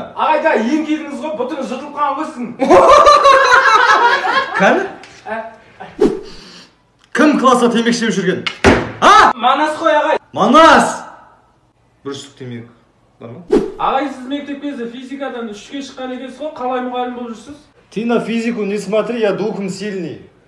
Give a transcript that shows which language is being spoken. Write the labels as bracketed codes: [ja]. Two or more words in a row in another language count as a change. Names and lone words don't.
[kk] Ағайда ең келдіңіз ғой, бұтыңыз жыртылып қалған қойсын. Кәні? Кім класса темекі шегіп жүрген? Манас қой ағай. Манас! Бір штук темекі бар ма? Ағай, сіз мектепке физикадан 3-ке шыққан екенсіз ғой, қалай мұғалім болып жүрсіз? [ru] Ты на физику не смотри, я духом сильный.